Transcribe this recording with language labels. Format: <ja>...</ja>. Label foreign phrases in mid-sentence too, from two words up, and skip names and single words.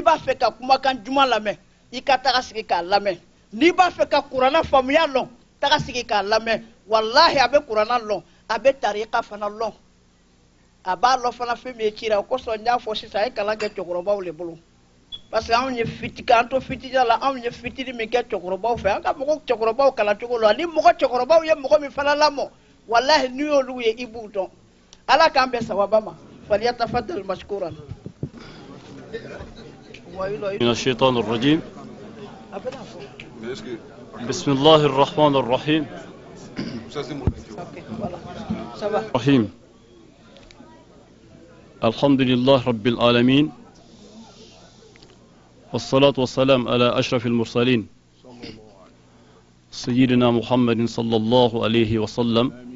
<bm>b'a fɛ ka kumakan juman lamɛn i ka taga sigi k'a lamɛn n'i b'a fɛ ka kuranna faamuya lɔn taga sigi k'a lamɛn wallahi a bɛ kuranna lɔn a bɛ tariqa fana lɔn a b'a lɔn fana fɛn min ye cira o kosɔn n y'a fɔ sisan a ye kalan kɛ cɛkɔrɔbaw le bolo</bm> <fr>parce que</fr> <bm>anw ye fiti kan to fitija la anw ye fitini min kɛ cɛkɔrɔbaw fɛ an ka mɔgɔ cɛkɔrɔbaw kala cogo la ni mɔgɔ cɛkɔrɔbaw ye mɔgɔ min fana lamɔ wallahi n'u y'olu ye i b'u dɔn ala k'an bɛn sawaba ma</bm> <ar>فليتفضل مشكورا من الشيطان الرجيم بسم الله الرحمن الرحيم الرحيم الحمد لله رب العالمين والصلاة والسلام على أشرف المرسلين سيدنا محمد صلى الله عليه وسلم</ar>